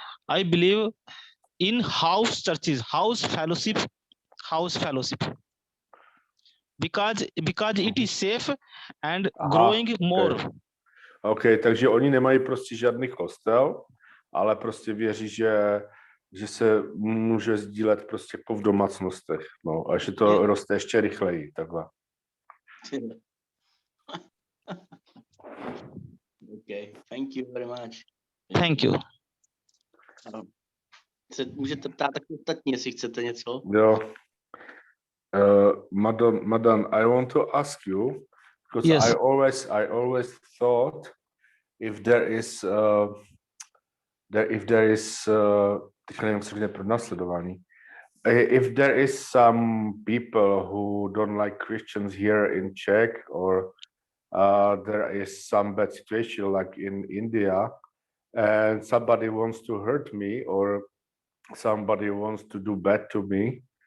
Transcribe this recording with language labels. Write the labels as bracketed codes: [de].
[en] I believe in house churches, house fellowship. Because it is safe and growing more. [cs] OK, takže oni nemají prostě žádný kostel, ale prostě věří, že se může sdílet prostě jako v domácnostech. No, a že to roste ještě rychleji, takhle. [en] Okay, thank you very much. Thank you. [cs] Můžete ptát taky ostatní, jestli chcete něco? Jo. [en] Madan, I want to ask you, because yes. I always thought if there is if there is some people who don't like Christians here in Czech, or there is some bad situation like in India, and somebody wants to hurt me, or somebody wants to do bad to me,